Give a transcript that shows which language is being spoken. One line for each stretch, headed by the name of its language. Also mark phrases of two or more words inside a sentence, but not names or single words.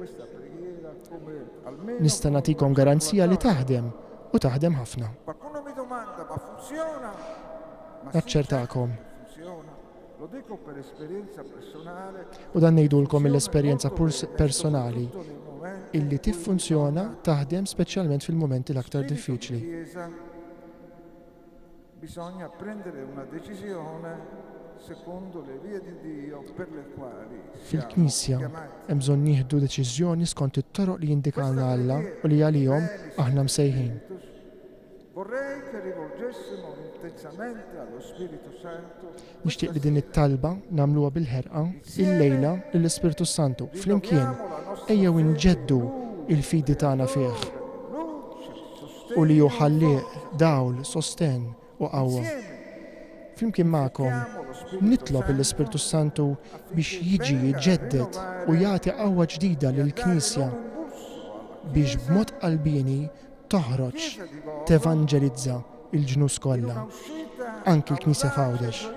Maltese: Nista' nagħtikom garanzija li taħdem u taħdem ħafna. Naċċertakom. U dan ngħidulkom mill-esperjenza personali illi tiffunzjona taħdem speċjalment fil-momenti l-aktar diffiċli.
Italian: Bisogna prendere una decisione secondo le vie di Dio per le quali
Maltese: Fil-Knisja hemm bżonn nieħdu deċiżjoni skont it-toroq li jindikawna Alla u li għalihom aħna msejħin.
Italian: vorrei che rivolgessimo intensamente allo Spirito Santo.
Maltese: Nixtieq li din it-talba nagħmluha bil-ħerqa il-lejla lill-Ispiritu Santu flimkien ejjew inġeddu il-fidi tagħna fih u li hu ħallieq dawl, sosten u qawwa. Flimkien magħkom nitlob l-Ispiritu Santu biex jiġi jġeddet u jagħti qawwa ġdida lill-Knisja biex b'mod qalbini toħroġ tevanġelizza il-ġnus kollha, anki l-Knisja f'Għawdex.